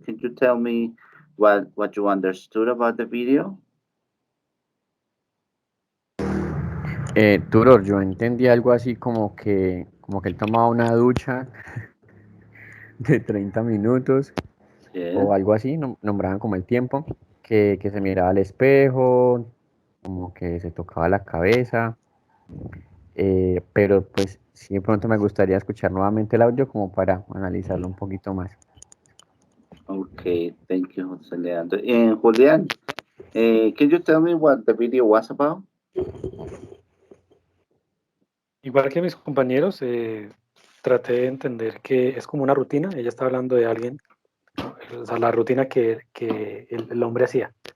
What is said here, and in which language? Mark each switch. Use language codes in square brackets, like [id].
[en] Can you tell me what you understood about the video? [es] Turor, yo entendí algo así como que él tomaba una ducha de 30 minutos [en] Yes. [es] o algo así, nombraban como el tiempo, que se miraba al espejo, como que se tocaba la cabeza, pero pues sí de pronto me gustaría escuchar nuevamente el audio como para analizarlo un poquito más. [en] Okay, thank you, José Leandro. And Julián, can you tell me what the video was about? [es] Igual que mis compañeros, traté de entender que es como una rutina. Ella está hablando de alguien, o sea, la rutina que el hombre hacía.